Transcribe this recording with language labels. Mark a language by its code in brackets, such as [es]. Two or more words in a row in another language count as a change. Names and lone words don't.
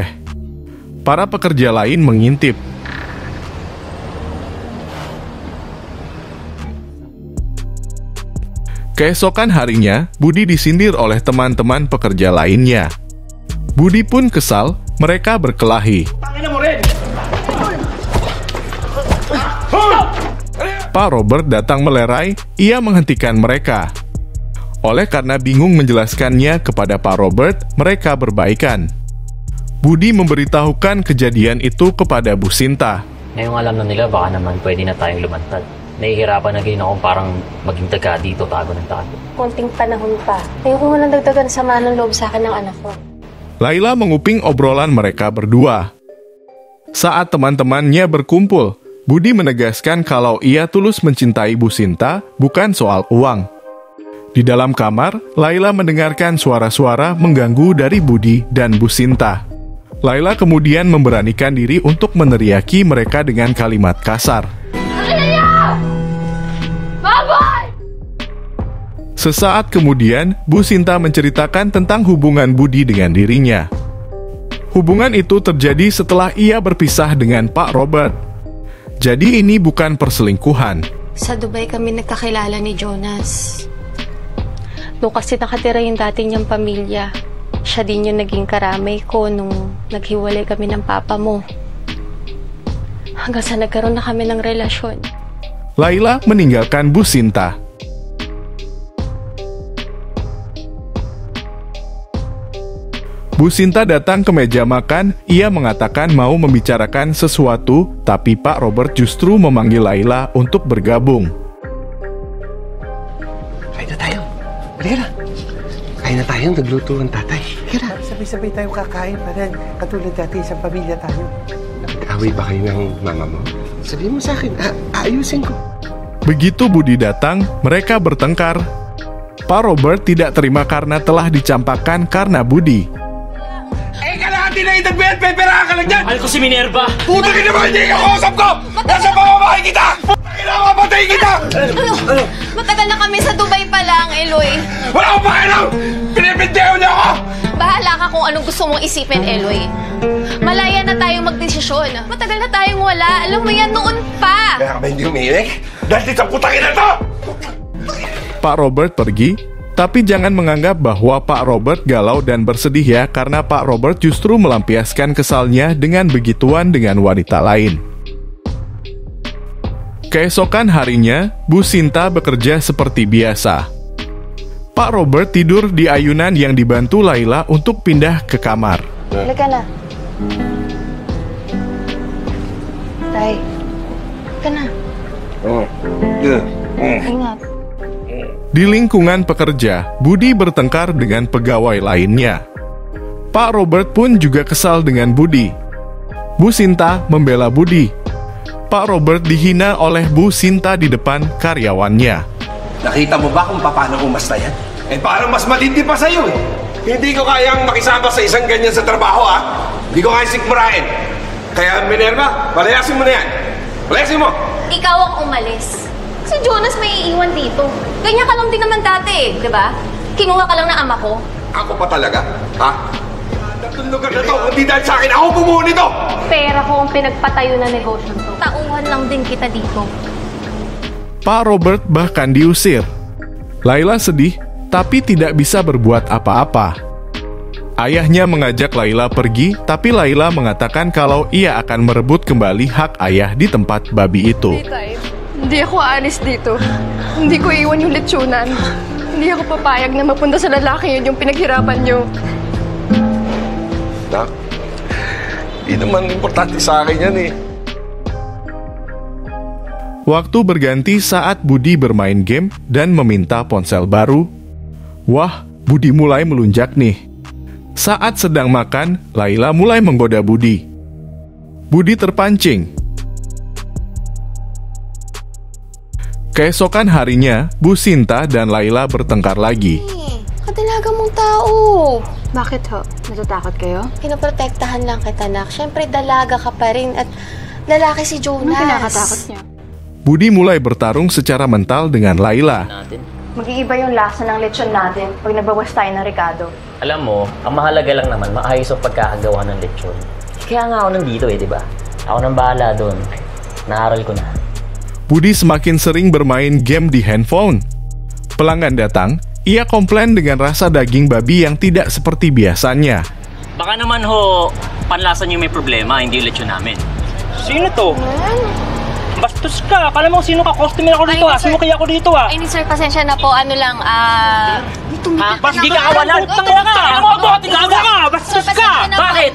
[id] Para pekerja lain mengintip. Keesokan harinya, Budi disindir oleh teman-teman pekerja lainnya. Budi pun kesal, mereka berkelahi. [tl] Tangina mo rin! [id] Pak Robert datang melerai, ia menghentikan mereka. Oleh karena bingung menjelaskannya kepada Pak Robert, mereka berbaikan. Budi memberitahukan kejadian itu kepada Bu Sinta. [tl] Ngayong alam na nila, baka naman pwede na tayong lumantad. Nahihirapan na din akong parang maging taga dito, tago ng tago. Konting panahon pa. Ayoko nga nang dagdagan sama ng loob sa akin ng anak ko. [id] Laila menguping obrolan mereka berdua. Saat teman-temannya berkumpul, Budi menegaskan kalau ia tulus mencintai Bu Sinta, bukan soal uang. Di dalam kamar, Laila mendengarkan suara-suara mengganggu dari Budi dan Bu Sinta. Laila kemudian memberanikan diri untuk meneriaki mereka dengan kalimat kasar. Sesaat kemudian, Bu Sinta menceritakan tentang hubungan Budi dengan dirinya. Hubungan itu terjadi setelah ia berpisah dengan Pak Robert. Jadi ini bukan perselingkuhan. [tl] Sa Dubai kami nagkakilala ni Jonas. Doon kasi nakatira yung dati niyang pamilya. Siya din yung naging karamay ko nung naghiwalay kami ng papa mo. Hanggang sa nagkaroon na kami ng relasyon. [id] Laila meninggalkan Bu Sinta. Bu Sinta datang ke meja makan, ia mengatakan mau membicarakan sesuatu, tapi Pak Robert justru memanggil Laila untuk bergabung. [tl] Kain na tayo. Halika na. Kain na tayo, nagluto ang tatay. Halika na. Sabay-sabay tayo kakain para katulad dati isang pamilya tayo. Nag-away ba kayo ng mama mo? Sabihin mo sa akin, aayusin ko. [id] Begitu Budi datang, mereka bertengkar. Pak Robert tidak terima karena telah dicampakkan karena Budi. [tl] Kalahati na itagbihan, pepera ka lang dyan! Mahal ko si Minerva! Puta ka naman, hindi ka kausap ko! Nasa pamamahay kita! Kailangan mapatay kita! Matagal na kami sa Dubai pa lang, Eloy. Wala akong pakialam! Pinipintihan niyo ako! Bahala ka kung anong gusto mong isipin, Eloy. Malaya na tayong magdesisyon. Matagal na tayong wala. Alam mo yan noon pa. Kaya ka ba hindi umiinig? Dahil sa putangin na to! [id] Pak Robert pergi, tapi jangan menganggap bahwa Pak Robert galau dan bersedih ya, karena Pak Robert justru melampiaskan kesalnya dengan begituan dengan wanita lain. Keesokan harinya, Bu Sinta bekerja seperti biasa. Pak Robert tidur di ayunan yang dibantu Laila untuk pindah ke kamar. [tl] Halika na. Tay, halika na. Ingat. [id] Di lingkungan pekerja, Budi bertengkar dengan pegawai lainnya. Pak Robert pun juga kesal dengan Budi. Bu Sinta membela Budi. Pak Robert dihina oleh Bu Sinta di depan karyawannya. [tl] Nakita mo ba kung paano umasta yan? Eh parang mas matindi pa sa'yo eh. Hindi ko kayang makisama sa isang ganyan sa trabaho Hindi ko kayang sikmurain. Kaya Minerva, palayasin mo na yan. Palayasin mo! Ikaw ang umalis. Si Jonas may iiwan dito. Ganyan ka lang din naman dati, di ba? Kinuha ka lang ng ama ko. Ako pa talaga, ha? Tatlong lugar na to, hindi dahil sa akin, ako bumuo nito! Pera ko ang pinagpatayo na negosyo to. Tauhan lang din kita dito. [id] Pak Robert bahkan diusir. Laila sedih, tapi tidak bisa berbuat apa-apa. Ayahnya mengajak Laila pergi, tapi Laila mengatakan kalau ia akan merebut kembali hak ayah di tempat babi itu. [tl] Hindi ako aalis dito. Hindi ko iwan yung lechonan. Hindi ako papayag na mapunta sa lalaki yun yung pinaghirapan nyo. Nak, hindi naman importante sa akin yan eh. [id] Waktu berganti saat Budi bermain game dan meminta ponsel baru. Wah, Budi mulai melunjak nih. Saat sedang makan, Laila mulai menggoda Budi. Budi terpancing. Keesokan harinya, Bu Sinta dan Laila bertengkar lagi. [tl] Kadalaga mong tao. Bakit ho? Natatakot kayo? Pinoprotektahan lang kita, nak. Siyempre, dalaga ka pa rin at lalaki si Jonas. Anong kinakatakot niya? [id] Budi mulai bertarung secara mental dengan Laila. [tl] Mag-iiba yung lasa ng lechon natin pag nagbawas tayo ng Ricardo. Alam mo, ang mahalaga lang naman, maayos ang pagkakagawa ng lechon. Kaya nga ako nandito di ba? Ako nang bahala doon. Naaral ko na. [id] Budi semakin sering bermain game di handphone. Pelanggan datang, ia komplain dengan rasa daging babi yang tidak seperti biasanya. [tl] Baka naman ho, panlasa niyo may problema, hindi yung lechon namin. Sino to? Bastos ka. Kala mo sino ka? Customer ako dito ah. Sumukay ako dito ah. Ay, sir, pasensya na po. Ano lang, Bas di ka kawalan. Tangina ka. Ano mo ako? Tigawa ka. Bastos ka. Bakit?